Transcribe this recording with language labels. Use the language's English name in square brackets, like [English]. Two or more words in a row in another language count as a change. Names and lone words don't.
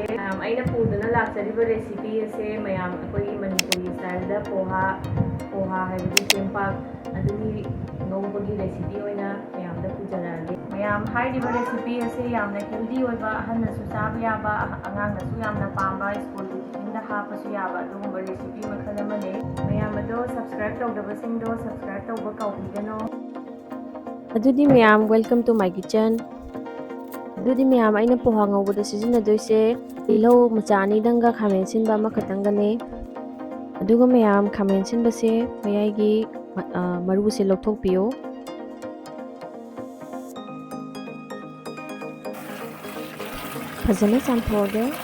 [Manipuri] Aina puduna laksariba recipe ase mayam akoi Manipuri style da poha haibadi sempak aduni ngobagi recipe oina mayam da pujarage. Mayam hairiba recipe ase yamna healthy oiba hanna su sabu yaba angang su yamna pamba school da hapasu yaba adugumba recipe makhal amane. Mayam ado subscribe tawdabasingdo subscribe tawba kawbigano. Adudi mayam, [English] welcome to my kitchen. [Manipuri] Adudi mayam aina poha ngawbada sijinadoise ilo machani danga khamen sinba makhatangane. Aduga mayam khamen sinbase mayai maru se lokthokpiyo. Fazana chamthode.